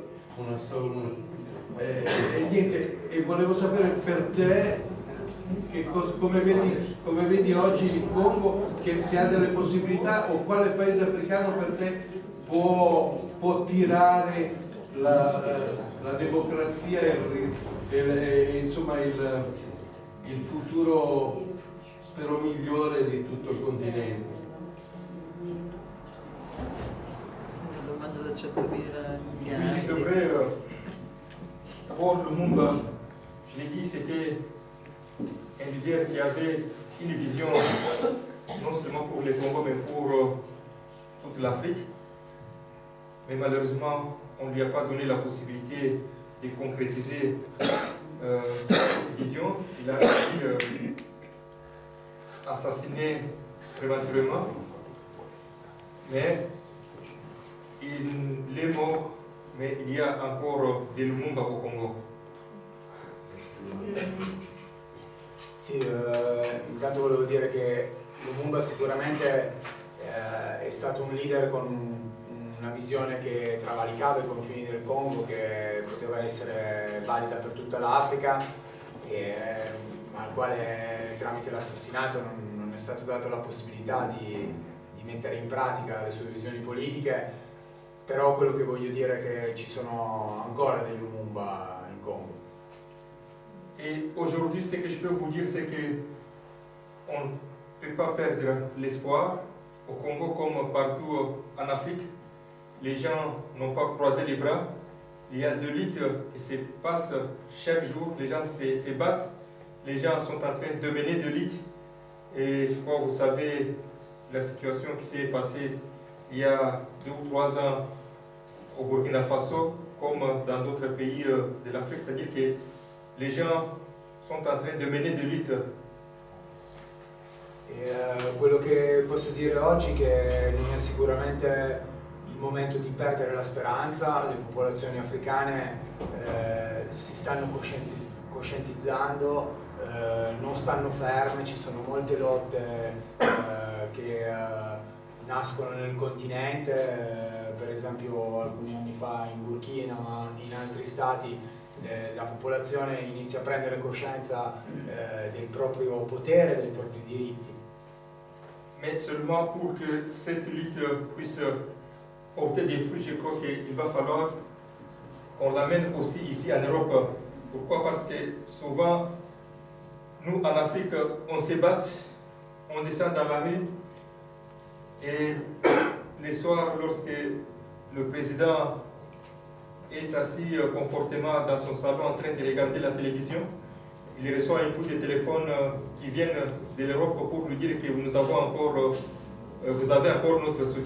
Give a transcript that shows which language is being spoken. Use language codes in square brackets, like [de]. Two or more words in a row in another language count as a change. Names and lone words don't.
[it] Una storia, e niente, e volevo sapere per te come vedi oggi il Congo, che se ha delle possibilità o quale paese africano per te può tirare la democrazia e insomma il futuro spero migliore di tutto il continente. [fr] Oui, c'est vrai. D'abord, Lumumba, je l'ai dit, c'était un leader qui avait une vision non seulement pour le Congo, mais pour toute l'Afrique. Mais malheureusement, on ne lui a pas donné la possibilité de concrétiser cette vision. Il a été assassiné prématurément, mais il est mort, mais il y a encore des Lumumba au Congo. [it] Sì, intanto volevo dire che Lumumba sicuramente è stato un leader con una visione che travalicava i confini del Congo, che poteva essere valida per tutta l'Africa, ma al quale tramite l'assassinato non è stato dato la possibilità di mettere in pratica le sue visioni politiche. Però quello che voglio dire è che ci sono ancora dei Lumumba in Congo. [fr] Et aujourd'hui, ce que je peux vous dire, c'est qu'on ne peut pas perdre l'espoir. Au Congo, comme partout en Afrique, les gens n'ont pas croisé les bras. Il y a de luttes qui se passent chaque jour. Les gens se battent. Les gens sont en train de mener de luttes. Et je crois que vous savez la situation qui s'est passée il y a 2 ou 3 ans au Burkina Faso, comme dans d'autres pays de l'Afrique, c'est-à-dire que les gens sont en train de mener des luttes. [it] Quello che posso dire oggi è che non è sicuramente il momento di perdere la speranza. Le popolazioni africane si stanno coscientizzando, non stanno ferme, ci sono molte lotte che nascono nel continente. Per esempio alcuni anni fa in Burkina, ma in altri stati, la popolazione inizia a prendere coscienza del proprio potere, dei propri diritti. [fr] Mais seulement pour que cette lutte puisse porter des fruits, je crois qu'il va falloir qu'on l'amène aussi ici en Europe. Pourquoi? Parce que souvent, nous en Afrique, on se bat, on descend dans la rue, et les soirs, lorsque le président est assis confortablement dans son salon en train de regarder la télévision, il reçoit un coup de téléphone qui vient de l'Europe pour lui dire que vous avez encore notre soutien.